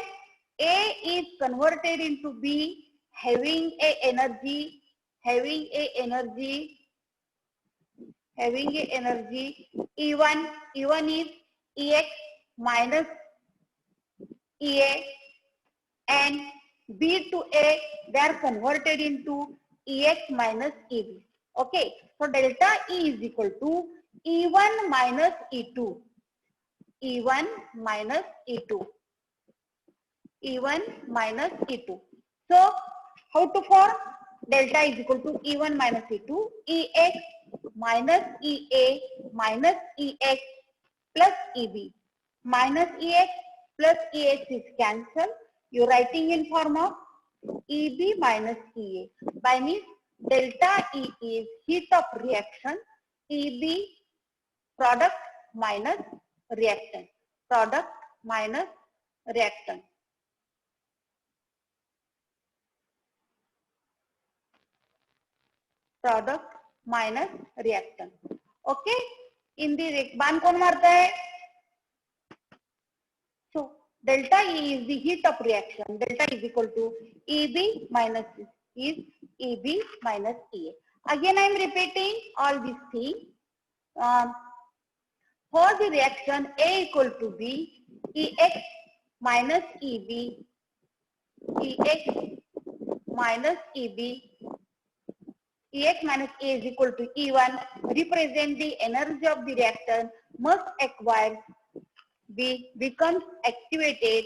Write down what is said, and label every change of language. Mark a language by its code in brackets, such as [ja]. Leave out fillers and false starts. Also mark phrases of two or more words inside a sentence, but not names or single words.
[en] A is converted into B, having a energy E1. E1 is EX minus EA, and B to A, they are converted into EX minus EB. Okay, so delta E is equal to E1 minus E2. E1 minus E2. E1 minus E2. So how to form? Delta is equal to E1 minus E2, EX minus EA minus EX plus EB. Minus EX plus EX is cancelled. You are writing in form of EB minus EA. By means delta E is heat of reaction, EB product minus reactant. Product minus reactant. Product minus reactant. Okay? In the [hi] बाण कौन मारता है? [en] So delta E is the heat of reaction. Delta is equal to EB minus is EB minus EA. Again I am repeating all these things. For the reaction A equal to B, EX minus EB, EX minus EB, EX minus A is equal to E1, represent the energy of the reactant must acquire becomes activated.